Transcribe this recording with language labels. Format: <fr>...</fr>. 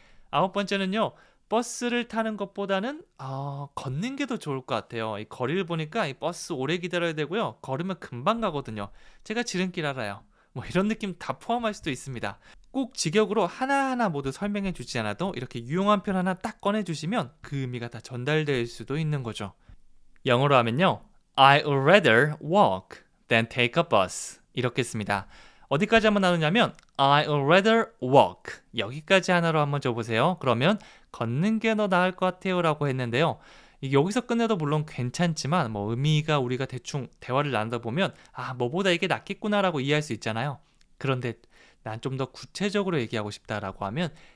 <ko>아홉 번째는요, 버스를 타는 것보다는 걷는 게 더 좋을 것 같아요. 이 거리를 보니까 이 버스 오래 기다려야 되고요. 걸으면 금방 가거든요. 제가 지름길 알아요. 이런 느낌 다 포함할 수도 있습니다. 꼭 직역으로 하나하나 모두 설명해 주지 않아도 이렇게 유용한 표현 하나 딱 꺼내주시면 그 의미가 다 전달될 수도 있는 거죠. 영어로 하면요.</ko> <en>I would rather walk than take a bus.</en> <ko>이렇게 씁니다. 어디까지 한번 나누냐면</ko> <en>I would rather walk.</en> <ko>여기까지 하나로 한번 줘보세요. 그러면 걷는 게 더 나을 것 같아요 라고 했는데요. 여기서 끝내도 물론 괜찮지만 의미가 우리가 대충 대화를 나누다 보면 뭐보다 이게 낫겠구나 라고 이해할 수 있잖아요. 그런데 난 좀 더 구체적으로 얘기하고 싶다라고 하면</ko>